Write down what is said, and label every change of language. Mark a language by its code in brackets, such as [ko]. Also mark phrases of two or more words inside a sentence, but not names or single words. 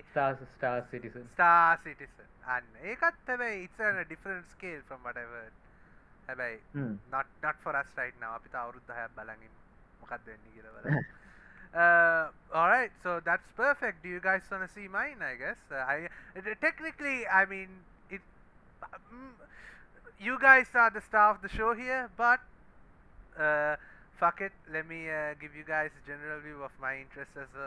[en] Star Citizen. Star Citizen and [si] ඒකත් හැබැයි [en] it's on a different scale from what I've heard. හැබැයි not for us right now. [si] අපි තාම අවුරුදු 10ක් බලන් ඉන්න. මොකක්ද වෙන්නේ කියලා බලන්න. [en] All right, so that's perfect. Do you guys want to see mine? I guess technically, I mean, you guys are the star of the show here, but fuck it. Let me give you guys a general view of my interests as well.